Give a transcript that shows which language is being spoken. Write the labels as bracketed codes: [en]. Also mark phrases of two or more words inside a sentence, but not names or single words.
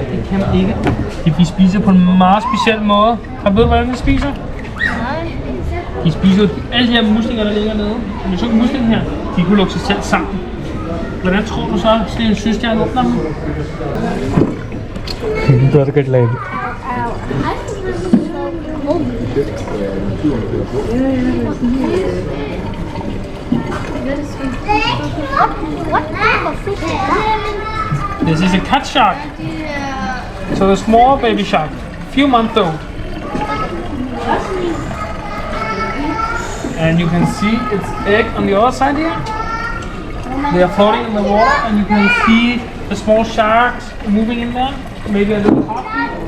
[da] Det kan man ikke. De spiser på en meget speciel måde. Har du ved, hvordan de spiser? Nej. De spiser alle de her muslinger, der ligger nede. Om du så muslingen her, de kunne lukke sig selv sammen. Hvordan tror du så, at en søstjerne åbner dem? [te] దొరకట్లేదు. [en] This is a cat shark. So the small baby shark, few months old. And you can see its egg on the other side here. They are floating in the water, and you can see the small sharks moving in there. Maybe a little heartbeat.